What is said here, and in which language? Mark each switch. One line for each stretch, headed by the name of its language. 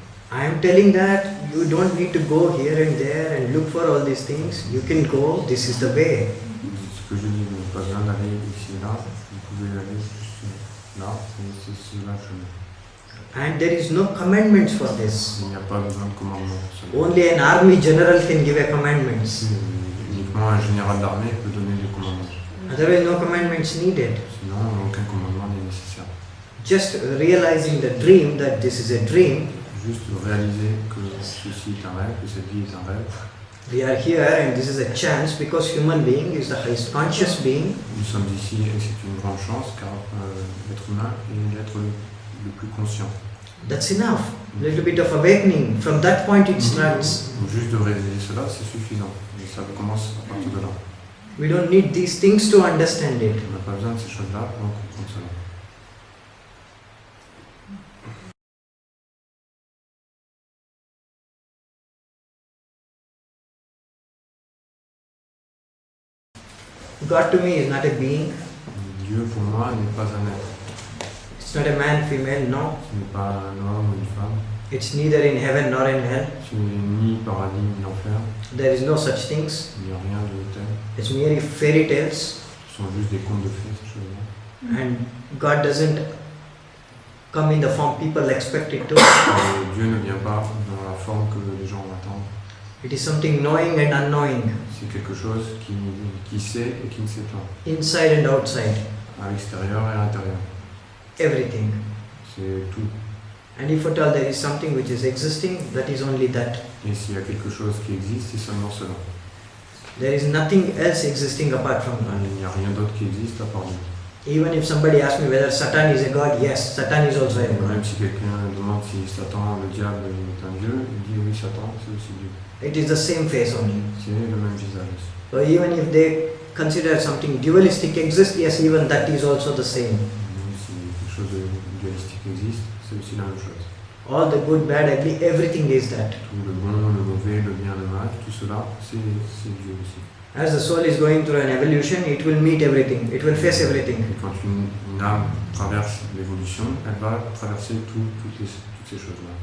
English: I am telling that you don't need to go here and there and look for all these things. You can go, this is the way.
French: Ce que je dis, vous n'avez pas besoin d'aller ici et là, vous pouvez aller juste là, c'est là le chemin.
English: And there is no commandments for this.
French: Il n'y a pas besoin de commandement pour ça.
English: Only an army general can give a commandments.
French: Uniquement un général d'armée peut donner des commandements.
English: Otherwise no commandments needed.
French: Sinon, aucun commandement n'est nécessaire.
English: Just realizing the dream that this is a dream.
French: Juste réaliser que ceci est un rêve, que cette vie est un rêve.
English: We are here and this is a chance because human being is the highest conscious being.
French: Nous sommes ici et c'est une grande chance car l'être humain est l'être le plus conscient.
English: That's enough. Little bit of awakening. From that point it starts.
French: Donc juste de réaliser cela, c'est suffisant. Et ça commence à partir de là.
English: We don't need these things to understand it.
French: On n'a pas besoin de ces choses-là pour comprendre cela.
English: God to me is not a being.
French: Dieu pour moi n'est pas un être.
English: It's not a man, female, no.
French: Ce n'est pas un homme ou une femme.
English: It's neither in heaven nor in hell.
French: Ce n'est ni paradis ni enfer.
English: There is no such things.
French: Il n'y a rien de tel.
English: It's merely fairy tales.
French: Ce sont juste des contes de fées, ces choses-là.
English: And God doesn't come in the form people expect it to.
French: Et Dieu ne vient pas dans la forme que les gens attendent.
English: It is something knowing and unknowing,
French: C'est quelque chose qui sait et qui ne sait pas.
English: inside and outside,
French: À l'extérieur et à l'intérieur.
English: everything.
French: C'est tout.
English: And if at all there is something which is existing, that is only that.
French: Et s'il y a quelque chose qui existe, c'est seulement cela.
English: There is nothing else existing apart from God.
French: Il n'y a rien d'autre qui existe à part Dieu.
English: Even if somebody asks me whether Satan is a God, yes, Satan is also a God.
French: Même si quelqu'un demande si Satan, le diable, est un Dieu, il dit oui, Satan, c'est aussi Dieu.
English: It is the same face only.
French: C'est le même visage.
English: So even if they consider something dualistic exists, yes, even that is also the same.
French: Même si quelque chose de dualistique existe, c'est aussi la même chose.
English: All the good, bad, ugly, everything is that.
French: Tout le bon, le mauvais, le bien, le mal, tout cela, c'est Dieu aussi.
English: As the soul is going through an evolution, it will meet everything. It will face everything.
French: Et quand une âme traverse l'évolution, elle va traverser toutes ces choses-là.